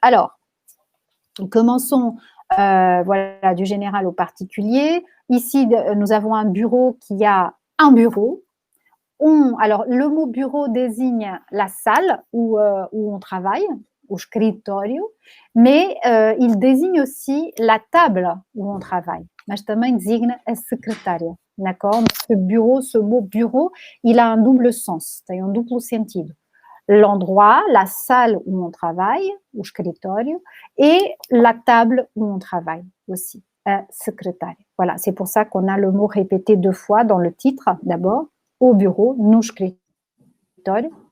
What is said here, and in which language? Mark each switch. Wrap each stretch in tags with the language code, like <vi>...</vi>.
<fr>Alors, commençons voilà, du général au particulier. Ici, nous avons un bureau qui a un bureau. Alors, le mot bureau désigne la salle où on travaille,</fr> <pt>o escritório,</pt> <fr>mais il désigne aussi la table où on travaille.</fr> <pt>Mas também designa a secrétaire,</pt> <fr>d'accord? Ce mot bureau, il a un double sens,</fr> <pt>tem un duplo sentido.</pt> <fr>L'endroit, la salle où on travaille,</fr> <pt>o escritório,</pt> <fr>et la table où on travaille aussi, secrétaire. Voilà, c'est pour ça qu'on a le mot répété 2 fois dans le titre, d'abord, au bureau,</fr> <pt>no escritório,</pt>